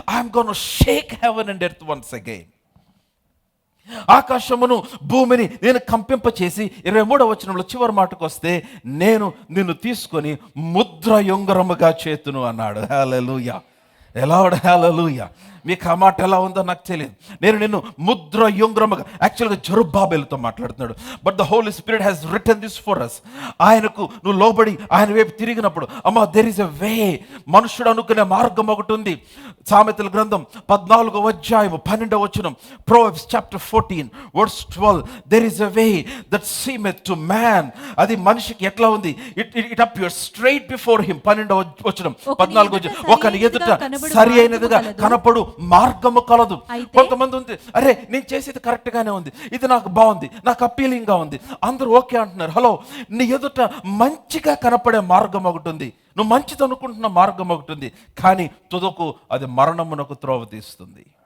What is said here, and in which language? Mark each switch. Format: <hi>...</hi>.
<en>I'm gonna shake heaven and earth once again.</en> <te>ఆకాశమును భూమిని నేను కంపింప చేసి, 23వ వచనంలో చివరి మాటకు వస్తే, నేను నిన్ను తీసుకొని ముద్ర యొంగరముగా చేతును అన్నాడు. హల్లెలూయా. ఎలా? హల్లెలూయా. మీకు ఆ మాట ఎలా ఉందో నాకు తెలియదు. నేను నిన్ను ముద్ర యుంగ్రముగా, యాక్చువల్గా జెరుబ్బాబెలుతో మాట్లాడుతున్నాడు.</te> <en>But the holy spirit has written this for us.</en> <te>ఆయనకు నువ్వు లోబడి ఆయన వైపు తిరిగినప్పుడు, అమ్మా</te> <en>there is a way,</en> <te>మనుషుడు అనుకునే మార్గం ఒకటి ఉంది. సామెతల గ్రంథం 14వ అధ్యాయం 12వ వచనం,</te> <en>Proverbs chapter 14 verse 12, there is a way that seemeth to man.</en> <te>అది మనిషికి ఎట్లా ఉంది?</te> <en>It appears straight before him.</en> <te>12వ వచనం 14వ వచనం, ఒకని ఎదుట సరి అయినదిగా కనపడు మార్గము కలదు. కొంతమంది ఉంది, అరే నేను చేసేది కరెక్ట్ గానే ఉంది, ఇది నాకు బాగుంది, నాకు అపీలింగ్ గా ఉంది, అందరూ ఓకే అంటున్నారు. హలో, నీ ఎదుట మంచిగా కనపడే మార్గం ఒకటి ఉంది, నువ్వు మంచిది అనుకుంటున్న మార్గం ఒకటి ఉంది, కానీ తుదకు అది మరణమునకు త్రోవ తీస్తుంది.</te>